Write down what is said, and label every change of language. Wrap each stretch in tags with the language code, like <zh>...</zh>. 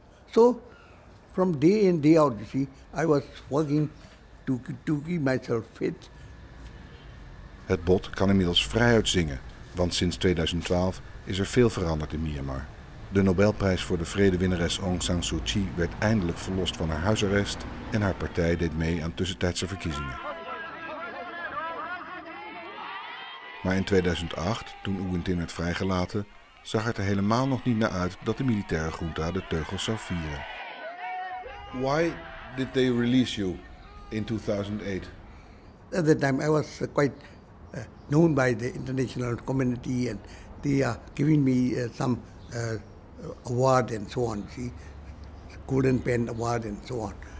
<en>So, from day in, day out, you see, I was working to keep myself fit.</en> <nl>Het bod kan inmiddels vrijuit zingen, want sinds 2012 is er veel veranderd in Myanmar. De Nobelprijs voor de vredewinnares Aung San Suu Kyi werd eindelijk verlost van haar huisarrest en haar partij deed mee aan tussentijdse verkiezingen. Maar in 2008, toen U Win Tin werd vrijgelaten, zag het er helemaal nog niet naar uit dat de militaire junta de teugels zou vieren.</nl> <en>Why did they release you in 2008? At that time I was quite known by the international community and they are giving me some award and so on, see, Golden Pen Award and so on.</en>